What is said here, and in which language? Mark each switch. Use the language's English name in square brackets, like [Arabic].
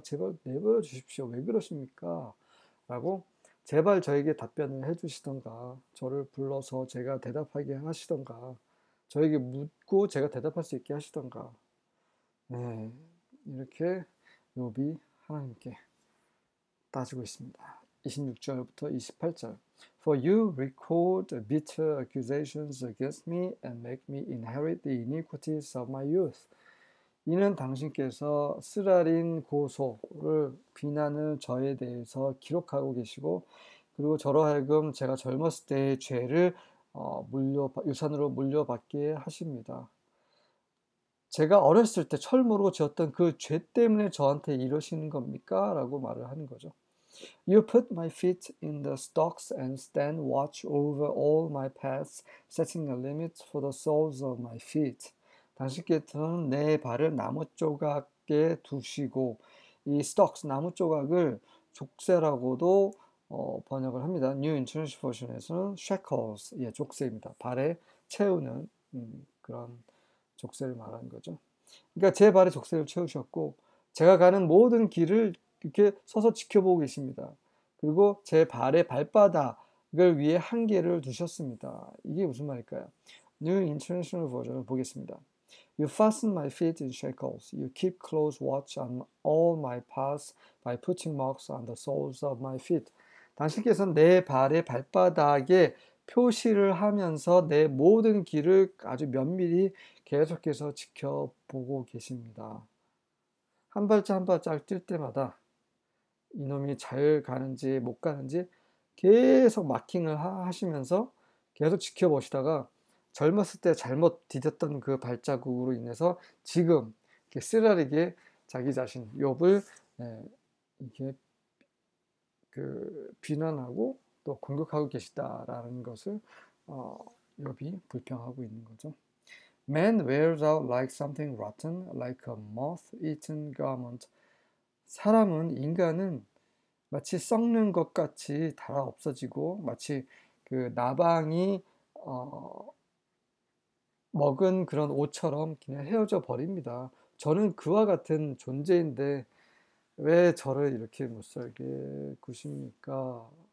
[Korean] 제발 내버려 주십시오. 왜 그러십니까? 라고 제발 저에게 답변을 해주시던가 저를 불러서 제가 대답하게 하시던가 저에게 묻고 제가 대답할 수 있게 하시던가 이렇게 욥이 하나님께 따지고 있습니다. 26절부터 28절 [English] For you record bitter accusations against me and make me inherit the iniquities of my youth. [Korean] 이는 당신께서 쓰라린 고소를 비난을 저에 대해서 기록하고 계시고 그리고 저로 하여금 제가 젊었을 때의 죄를 유산으로 물려받게 하십니다. 제가 어렸을 때 철모르고 지었던 그 죄 때문에 저한테 이러시는 겁니까? 라고 말을 하는 거죠. [English] You put my feet in the stocks and stand watch over all my paths, setting a limit for the soles of my feet. [Korean] 당신께서는 내 발을 나무 조각에 자유롭게 두시고 이 stalks 나무 조각을 족쇄라고도 번역을 합니다. New International Version에서는 shackles, 예, 족쇄입니다. 발에 채우는 그런 족쇄를 말하는 거죠. 그러니까 제 발에 족쇄를 채우셨고 제가 가는 모든 길을 이렇게 서서 지켜보고 계십니다. 그리고 제 발의 발바닥을 위에 한계를 두셨습니다. 이게 무슨 말일까요? New International Version을 보겠습니다. [English] You fasten my feet in shackles. You keep close watch on all my paths by putting marks on the soles of my feet. [Korean] 당신께서는 내 발의 발바닥에 표시를 하면서 내 모든 길을 아주 면밀히 계속해서 지켜보고 계십니다. 한 발짝 한 발짝 뛸 때마다 이놈이 잘 가는지 못 가는지 계속 마킹을 하시면서 계속 지켜보시다가 젊었을 때 잘못 디뎠던 그 발자국으로 인해서 지금 이렇게 쓰라리게 자기 자신 욥을 이렇게 그 비난하고 또 공격하고 계시다라는 것을 욥이 불평하고 있는 거죠. [English] Man wears out like something rotten, like a moth-eaten garment. [Korean] 인간은 마치 썩는 것 같이 다 없어지고 마치 그 나방이 먹은 그런 옷처럼 그냥 헤어져 버립니다. 저는 그와 같은 존재인데 왜 저를 이렇게 못 살게 구십니까?